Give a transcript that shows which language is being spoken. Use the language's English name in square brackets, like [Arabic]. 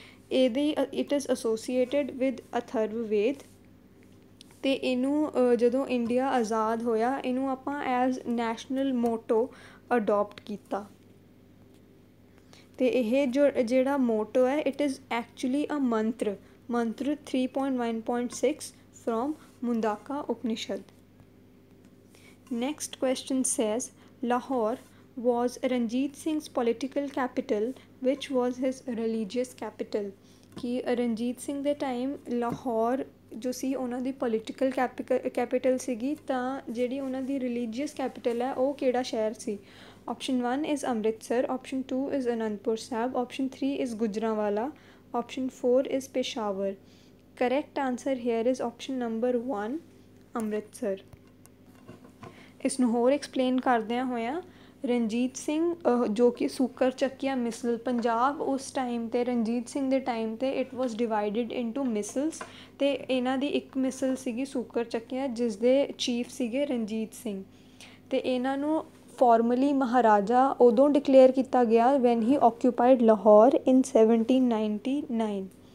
[Punjabi] ਇਹਦੀ [English] it is associated with [Punjabi] Atharvaveda ਅਤੇ ਇਹਨੂੰ ਜਦੋਂ ਇੰਡੀਆ ਆਜ਼ਾਦ ਹੋਇਆ ਇਹਨੂੰ ਆਪਾਂ ਐਜ਼ ਨੈਸ਼ਨਲ ਮੋਟੋ ਅਡੋਪਟ ਕੀਤਾ ਅਤੇ ਇਹ ਜਿਹੜਾ ਮੋਟੋ ਹੈ [English] It is actually a mantra 3.1.6 from Mundaka Upanishad. Next question says Lahore was Ranjit Singh's political capital, which was his religious capital? [Punjabi] कि रंजीत सिंह ਦੇ ਟਾਈਮ ਲਾਹੌਰ ਜੋ ਸੀ ਉਹਨਾਂ ਦੀ ਪੋਲੀਟੀਕਲ ਕੈਪੀਟਲ ਸੀਗੀ ਤਾਂ ਜਿਹੜੀ ਉਹਨਾਂ ਦੀ ਰਿਲੀਜੀਅਸ ਕੈਪੀਟਲ ਹੈ ਉਹ ਕਿਹੜਾ ਸ਼ਹਿਰ ਸੀ। [English] Option 1 is Amritsar, Option 2 is Anandpur Sahib, Option 3 is Gujranwala, Option 4 is Peshawar. Correct answer here is option number 1 Amritsar. [Punjabi] ਇਸ ਨੂੰ ਹੋਰ ਐਕਸਪਲੇਨ ਕਰਦਿਆਂ ਹੋਇਆਂ ਰਣਜੀਤ ਸਿੰਘ ਜੋ ਕਿ ਸੂਕਰ ਚੱਕੀਆ ਮਿਸਲ ਪੰਜਾਬ ਉਸ ਟਾਈਮ 'ਤੇ ਰਣਜੀਤ ਸਿੰਘ ਦੇ ਟਾਈਮ 'ਤੇ [English] it was divided into misls [Punjabi] ਅਤੇ ਇਹਨਾਂ ਦੀ ਇੱਕ ਮਿਸਲ ਸੀਗੀ ਸੂਕਰ ਚੱਕੀਆ ਜਿਸ ਦੇ ਚੀਫ ਸੀਗੇ ਰਣਜੀਤ ਸਿੰਘ ਅਤੇ ਇਹਨਾਂ ਨੂੰ ਫਾਰਮਲੀ ਮਹਾਰਾਜਾ ਉਦੋਂ ਡਿਕਲੇਅਰ ਕੀਤਾ ਗਿਆ [English] when he occupied Lahore in 1799